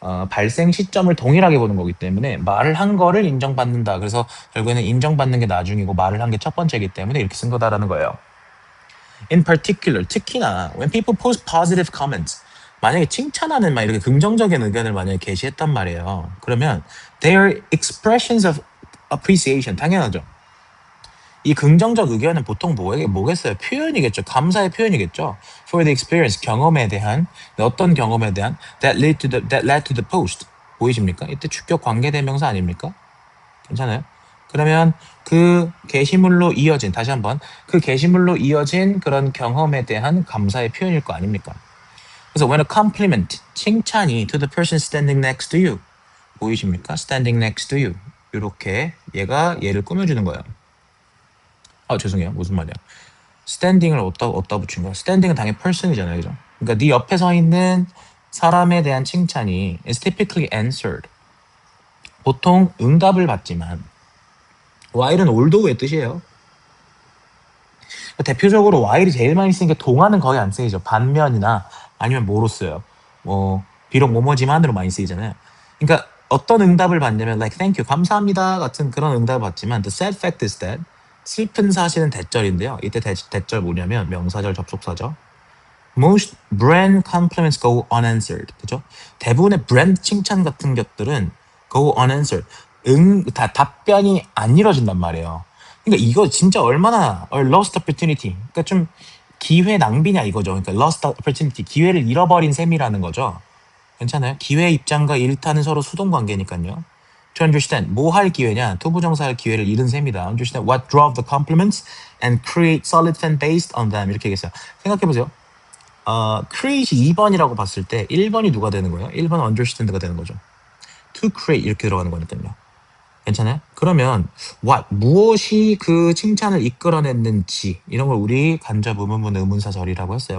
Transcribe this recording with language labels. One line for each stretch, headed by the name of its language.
Korean: 발생 시점을 동일하게 보는 거기 때문에 말을 한 거를 인정받는다. 그래서 결국에는 인정받는 게 나중이고 말을 한 게 첫 번째이기 때문에 이렇게 쓴 거다라는 거예요.
English: In particular,
Korean: 특히나
English: when people post positive comments,
Korean: 만약에 칭찬하는 막 이렇게 긍정적인 의견을 만약에 게시했단 말이에요. 그러면
English: they are expressions of appreciation.
Korean: 당연하죠. 이 긍정적 의견은 보통 뭐겠어요? 표현이겠죠. 감사의 표현이겠죠.
English: For the experience,
Korean: 경험에 대한, 어떤 경험에 대한
English: that led to the post.
Korean: 보이십니까? 이때 주격 관계대명사 아닙니까? 괜찮아요? 그러면 그 게시물로 이어진, 다시 한번, 그 게시물로 이어진 그런 경험에 대한 감사의 표현일 거 아닙니까? 그래서
English: when a compliment,
Korean: 칭찬이
English: to the person standing next to you.
Korean: 보이십니까?
English: standing next to you.
Korean: 이렇게 얘를 꾸며주는 거예요. 죄송해요. 무슨 말이야. 스탠딩을 어디다 붙인 거야? 스탠딩은 당연히 person이잖아요. 그죠? 그러니까 네 옆에 서 있는 사람에 대한 칭찬이
English: is typically answered.
Korean: 보통 응답을 받지만 while은 although 뜻이에요. 대표적으로 while이 제일 많이 쓰는 게 동화는 거의 안 쓰이죠. 반면이나 아니면 뭐로 써요? 비록 뭐뭐지만으로 많이 쓰이잖아요. 그러니까 어떤 응답을 받냐면
English: like thank you,
Korean: 감사합니다 같은 그런 응답을 받지만
English: the sad fact is that
Korean: 슬픈 사실은 대절인데요. 이때 대절 뭐냐면 명사절 접속사죠.
English: Most brand compliments go unanswered.
Korean: 그죠? 대부분의 브랜드 칭찬 같은 것들은
English: go unanswered.
Korean: 답변이 안 이루어진단 말이에요. 그러니까 이거 진짜 얼마나 lost opportunity. 그러니까 좀 기회 낭비냐 이거죠. 그러니까 lost opportunity, 기회를 잃어버린 셈이라는 거죠. 괜찮아요? 기회 입장과 일타는 서로 수동 관계니까요. To understand, 뭐 할 기회냐? 투부정사할 기회를 잃은 셈이다.
English: Understand what drove the compliments and create solid fan based on them.
Korean: 이렇게 얘기했어요. 생각해보세요. create이 2번이라고 봤을 때 1번이 누가 되는 거예요? 1번 understand가 되는 거죠. To create 이렇게 들어가는 거니까요. 괜찮아요? 그러면 what, 무엇이 그 칭찬을 이끌어냈는지 이런 걸 우리 간접 의문문 의문사절이라고 했어요.